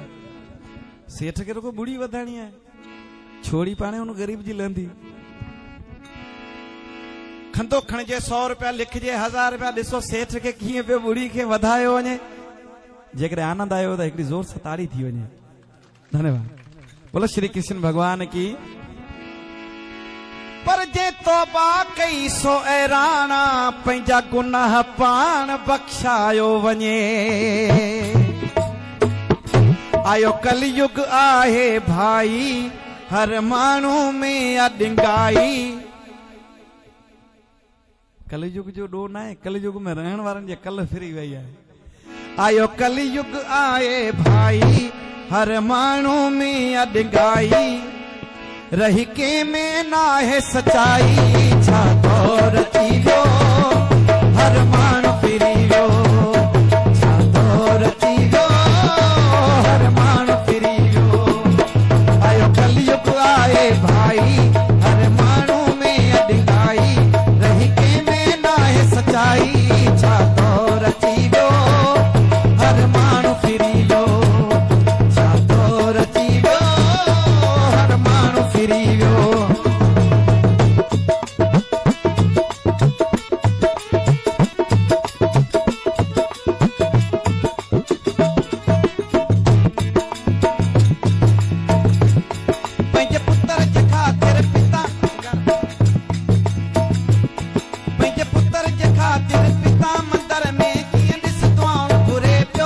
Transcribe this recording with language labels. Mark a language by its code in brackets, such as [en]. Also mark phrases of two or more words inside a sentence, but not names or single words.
[sd] सेठ खे रुगो ॿुड़ी वधाइणी आहे, छोड़ी पाणे हुन ग़रीब जी लहंदी। खंदो खणिजे 100 रुपया लिखिजे 1000 रुपया। ॾिसो सेठ खे कीअं पियो ॿुड़ी खे वधायो वञे। जेकॾहिं आनंद आयो त हिकिड़ी ज़ोर सां ताड़ी थी वञे। धन्यवाद। [hi] बोलो श्री कृष्ण भगवान की। [sd] पर जे तौबा कई सो ऐराना, पंहिंजा गुनाह पाण बख़्शायो वञे। आयो कलयुग आहे भाई, हर माण्हू में अॾंगाई। कलयुग जो ॾोह न आहे, कलयुग में रहण वारनि जे कल फिरी वई आहे। आयो कलयुग आए भाई, हर माण्हू में अॾंगाई। [hi] रही के में ना है सच्चाई, [sd] छा दौर थी वियो हर माण्हू फिरी वियो। छा दौर थी वियो हर माण्हू फिरी वियो। आयो कलयुग आए भाई, हर माण्हू में अॾंगाई। [hi] रही के में ना है सच्चाई, [sd] छा दौर थी वियो हर माण्हू फिरी वियो। छा दौर थी वियो हर माण्हू फिरी वियो। पंहिंजे पुत्र जे ख़ातिर पिता, पंहिंजे पुत्र जे ख़ातिर पिता मंदर में कीअं ॾिस दुआऊं घुरे पियो।